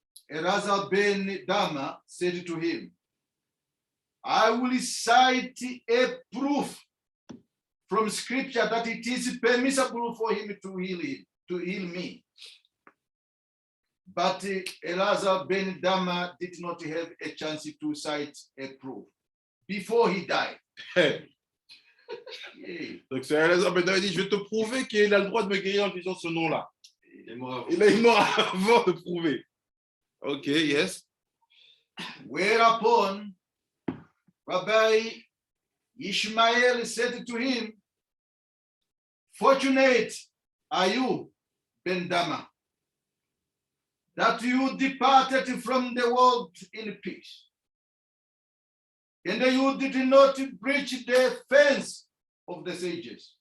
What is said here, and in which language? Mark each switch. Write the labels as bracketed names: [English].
[English] Eliezer ben Dama said to him, I will cite a proof from scripture that it is permissible for him to heal me. But Eliezer ben Dama did not have a chance to cite a proof before he died. Yeah. [French] Donc c'est Eliezer ben Dama dit, je vais te prouver qu'il a le droit de me guérir en utilisant ce nom-là. Il est mort avant de prouver. Ok, [English] yes. Whereupon Rabbi Ishmael said to him, "Fortunate are you, Ben Dama, that you departed from the world in peace, and you did not breach the fence of the sages,